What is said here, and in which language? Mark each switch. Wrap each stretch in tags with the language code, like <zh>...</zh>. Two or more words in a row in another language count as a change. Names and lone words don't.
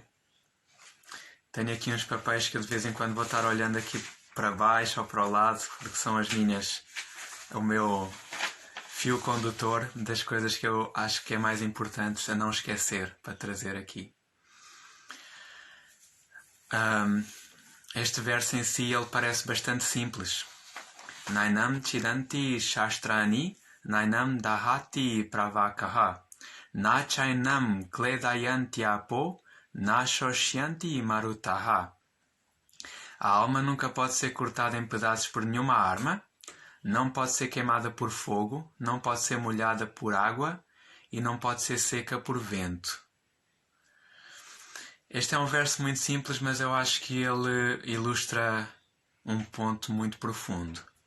<pt>Tenho aqui uns papéis que eu de vez em quando vou estar olhando aqui para baixo ou para o lado, porque são o meu fio condutor das coisas que eu acho que é mais importante a não esquecer para trazer aqui. Este verso em si ele parece bastante simples.</pt> <sa>नैनं छिन्दन्ति शस्त्राणि, नैनं दहति पावकः, न चैनं क्लेदयन्ति आपो, न शोषयन्ति मारुतः.</sa> <pt>A alma nunca pode ser cortada em pedaços por nenhuma arma, não pode ser queimada por fogo, não pode ser molhada por água e não pode ser seca por vento. Este é um verso muito simples, mas eu acho que ele ilustra um ponto muito profundo.</pt>